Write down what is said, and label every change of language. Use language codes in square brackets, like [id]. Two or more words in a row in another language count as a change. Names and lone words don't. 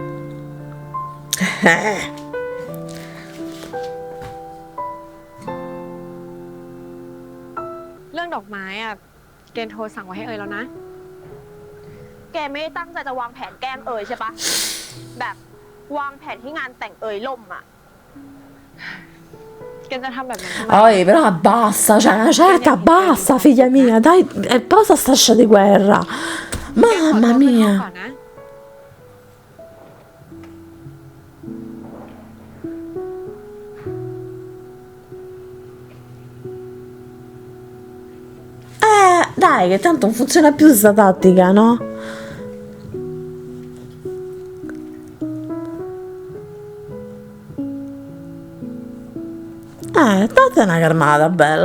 [th] เรื่องดอกไม้อะเกณฑ์โทรสั่งไว้ให้แล้วนะ แกไม่ได้ตั้งใจจะวางแผนแกล้งใช่ปะ แบบวางแผนที่งานแต่งล่มอะ แกนจะทำแบบนั้นทำไม [it] Oi, però abbassa, cioè una certa abbassa, figlia mia, dai, posa sta scia di guerra. [th] เกณฑ์ขอ [it] Mamma [th] ตัวขึ้นห้อง [it] mia. [th] ก่อนนะ [it] Dai, che tanto non funziona più sta tattica, no? Date una calmata, bella.